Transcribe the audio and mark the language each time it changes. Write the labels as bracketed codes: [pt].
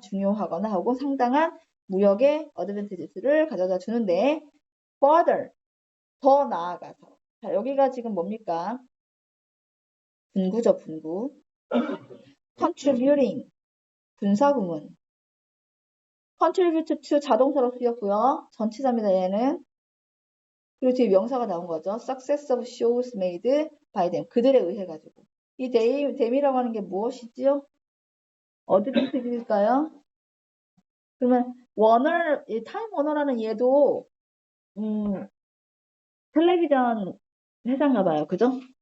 [ko] 중요하거나 하고 상당한 무역의 어드밴티지를 가져다 주는데, further, 더 나아가서. 자, 여기가 지금 뭡니까? 분구죠, 분구. contributing, 분사구문. contribute to 자동사로 쓰였고요. 전치사입니다, 얘는. 그리고 뒤에 명사가 나온 거죠. [en] Success of shows made by them. [ko] 그들에 의해 가지고. 이 them이라고 하는 게 무엇이지요? 어드밴티지일까요? 그러면 타임 워너라는 얘도 텔레비전 회사인가 봐요. 그죠?